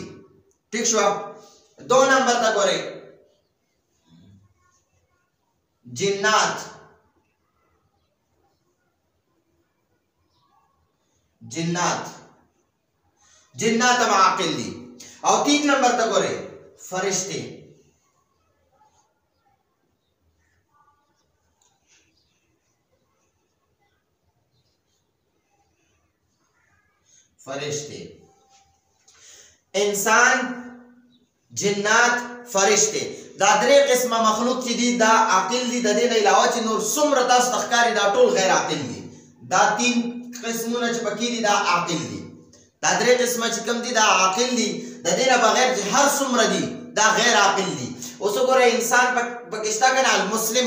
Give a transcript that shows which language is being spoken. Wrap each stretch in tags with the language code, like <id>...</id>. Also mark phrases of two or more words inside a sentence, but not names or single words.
<ps>ٹھیک شو. 2 نمبر ته ګورئ جنات. جنات هم عاقل دي. او 3 نمبر ته ګورئ فرشتے. انسان، جنات، فرشتے. دا 3 قسمه مخلوق چې دي دا عاقل دي. د دې نه علاوه چې نور څومره تاسو ته ښکاري دا ټول غیر عاقل دي. دا 3 قسمونه چې پکې دي دا عاقل دي. دا 3 قسمه چې کوم دي دا عاقل دي. د دې نه بغیر چې هر څومره دي دا غیر عاقل دي. اوس وګورئ انسان پکې شته که نه؟</ps>